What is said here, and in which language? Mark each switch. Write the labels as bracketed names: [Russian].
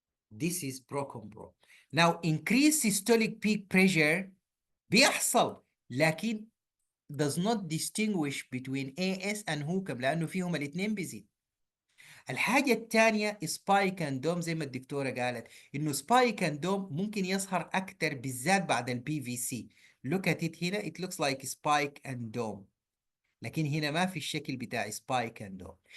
[English] This is Broken-Bro. Now, increased systolic peak pressure [Arabic] بيحصل، لكن [English] does not distinguish between AS and Hookham [Arabic] لأنه فيهم الاثنين بيزيد. الحاجة الثانية سبايك اند دوم، زي ما الدكتورة قالت إنه سبايك اند دوم ممكن يظهر أكتر بالذات بعد البي في سي. [English] Look at it [Arabic] هنا، [English] it looks like spike and dome. [Arabic] لكن هنا ما في الشكل بتاع spike and dome.